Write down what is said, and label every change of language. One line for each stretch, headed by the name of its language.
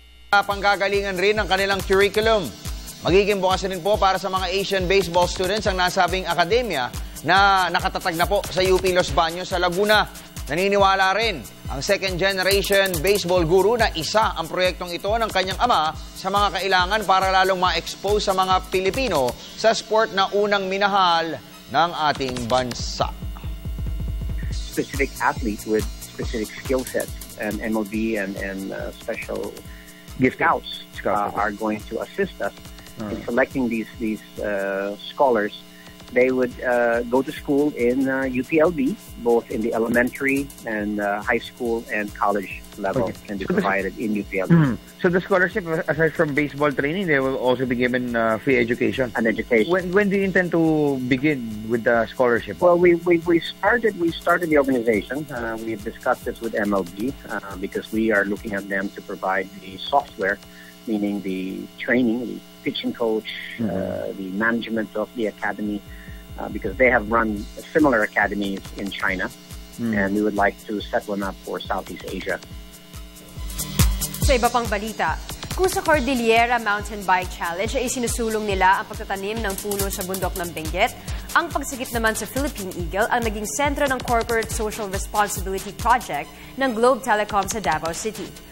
Filipino: Panggagalingan rin ang kanilang curriculum. Magiging bukas rin po para sa mga Asian baseball students ang nasabing akademya na nakatatag na po sa UP Los Baños sa Laguna. Naniniwala rin ang second generation baseball guru na isa ang proyektong ito ng kanyang ama sa mga kailangan para lalong ma-expose sa mga Pilipino sa sport na unang minahal ng ating bansa.
English: Specific athletes with specific skill sets and MLB and special scouts are going to assist us in selecting these scholars. They would go to school in UPLB, both in the elementary and high school and college level can be provided in UPLB. So the scholarship, aside from baseball training, they will also be given free education. And education. When do you intend to begin with the scholarship? Well, we started the organization. We've discussed this with MLB because we are looking at them to provide the software, meaning the training, the pitching coach, the management of the academy, because they have run similar academies in China, and we would like to set one up for Southeast Asia.
Filipino: Sa iba pang balita, kung sa Cordillera Mountain Bike Challenge ay isinusulong nila ang pagtatanim ng puno sa bundok ng Benguet, ang pagsagip naman sa Philippine Eagle ang naging sentro ng Corporate Social Responsibility Project ng Globe Telecom sa Davao City.